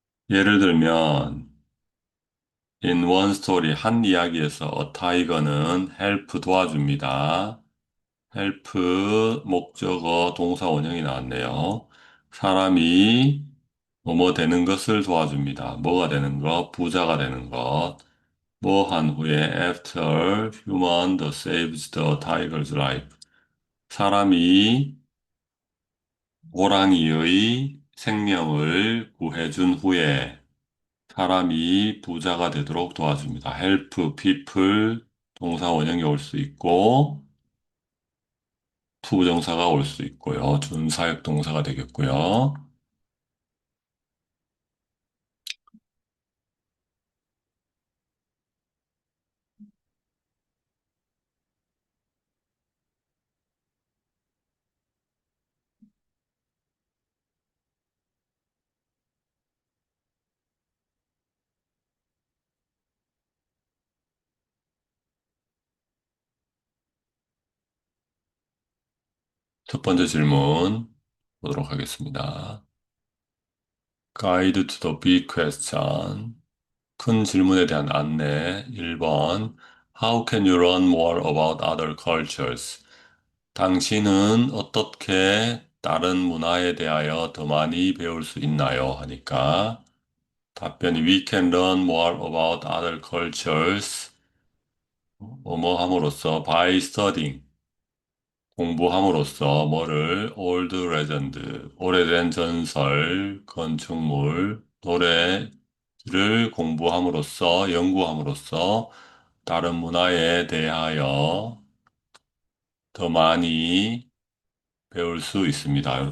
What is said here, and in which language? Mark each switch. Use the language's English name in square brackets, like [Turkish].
[Korean] 예를 들면 [English] in one story, [Korean] 한 이야기에서 [English] a tiger [Korean] 는 help 도와줍니다. help 목적어 동사 원형이 나왔네요. 사람이 뭐뭐 되는 것을 도와줍니다. 뭐가 되는 것? 부자가 되는 것. 뭐 한 후에 [English] after human the saves the tiger's life. [Korean] 사람이 호랑이의 생명을 구해준 후에 사람이 부자가 되도록 도와줍니다. [English] help people [Korean] 동사 원형이 올 수 있고 투부정사가 올 수 있고요. 준사역 동사가 되겠고요. 첫 번째 질문 보도록 하겠습니다. [English] Guide to the big question. [Korean] 큰 질문에 대한 안내. 1번. [English] How can you learn more about other cultures? [Korean] 당신은 어떻게 다른 문화에 대하여 더 많이 배울 수 있나요? 하니까 답변이 [English] We can learn more about other cultures. [Korean] 뭐뭐 함으로써 [English] by studying. [Korean] 공부함으로써 뭐를 [English] old legend, [Korean] 오래된 전설, 건축물, 노래를 공부함으로써, 연구함으로써 다른 문화에 대하여 더 많이 배울 수 있습니다.